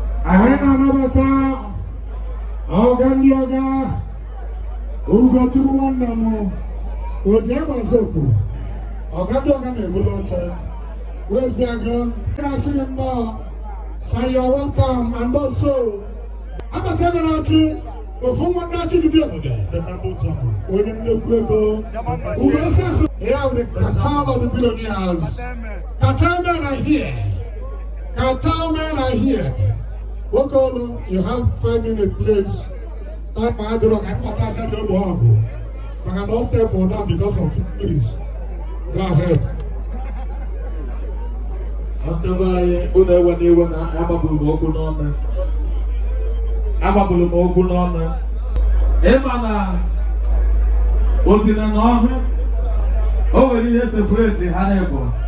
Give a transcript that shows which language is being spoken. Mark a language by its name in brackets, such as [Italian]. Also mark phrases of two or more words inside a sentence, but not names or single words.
[Igbo] Anyị na-anabata ọga ndị ọga, Ugochukwu nwanne m, o ji egbe azụ oku. Ọga ndị ọga na-ebuli oche. Wezi aga, na-asị gị nnọọ, [English] sir, you are welcome, and also, [Igbo] abata ego na-achị, ofu nwa ndị achị dịbịa obodo. Onye nnekwu ego. Ugo osisi. Ya bụ [English] the cartel of the billionaires. Cartel men are here. Cartel men are here. [Igbo] Nwoke ọlụ, [English] you have five minutes, please. [Igbo] Time adịrọ ka m kpọta aja dị ụmụ ọgụ. Maka na ọ [English] step on down because of you, please. Go ahead. [Igbo] Ndị be anyị, unu ewe n'iwe na agbapụrụ m okwu n'ọnụ. Agbapụrụ m okwu n'ọnụ. Ị ma na otine na ọhụ, o nwere ihe separate ha na-ebu.